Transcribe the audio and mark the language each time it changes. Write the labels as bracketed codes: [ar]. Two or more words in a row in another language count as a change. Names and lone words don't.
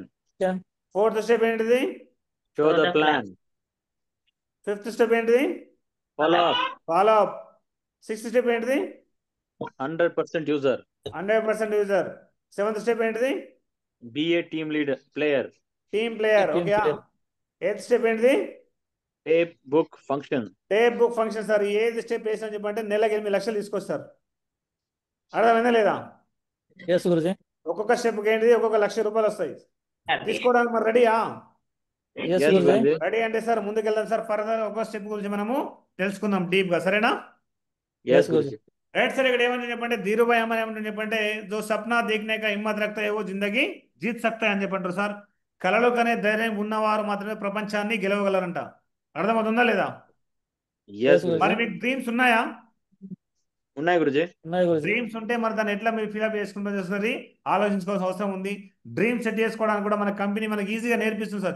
[en] Fourth step ఏంటిది? Show the plan. Fifth step ఏంటిది? Follow up. Follow up. Sixth step ఏంటిది? 100% user. 100% user. Seventh step ఏంటిది? Be a team leader player. Team player. Team ఓకే. player. Eighth step ఏంటిది? Tape book function. Tape book function sir. [te] ఏది స్టెప్ వేసిన చెప్పంటే నెలకి 8 లక్షలు తీసుకొస్తారు, అర్థమైందా లేదా? [en] ఎస్ గురుజీ. [te] ఒక్కొక్క స్టెప్కి ఏంటిది? ఒక్కొక్క ₹1,00,000 వస్తాయి. తీసుకోవడానికి మరి రెడీయా? [en] ఎస్ Yes, గురుజీ. గురుజీ. [te] రెడీ అంటే సార్ ముందుకెళ్దాం సార్. ఫర్దర్ ఒక్కొక్క స్టెప్ గురించి మనము తెలుసుకుందాం డీప్ గా, సరేనా? [en] ఎస్ గురుజీ. [te] రైట్ సార్. ఇక్కడ ఏమంటే చెప్పంటే ధీరుభాయ్ అమ్మ ఏమంటే చెప్పంటే [hi] दो सपना देखने का हिम्मत रखता है वो जिंदगी जीत सकता है [te] అని చెప్పంటారు సార్. కలలు కనే ధైర్యం ఉన్నవారు మాత్రమే ప్రపంచాన్ని గెలవగలరంట, అర్థమవుతుందా లేదా? [en] ఎస్ గురుజీ. [te] మరి గురుజీ. మీకు డ్రీమ్స్ ఉన్నాయా? ఉన్నాయి గురుజీ. ఉన్నాయి గురుజీ. డ్రీమ్స్ ఉంటే మరి దాన్ని ఎట్లా మీరు ఫిల్అప్ చేసుకుంటూ చేస్తుంది ఆలోచించుకోవాల్సిన అవసరం ఉంది. [en] dream set [te] చేసుకోవడానికి కూడా మన కంపెనీ మనకి ఈజీగా నేర్పిస్తుంది సార్.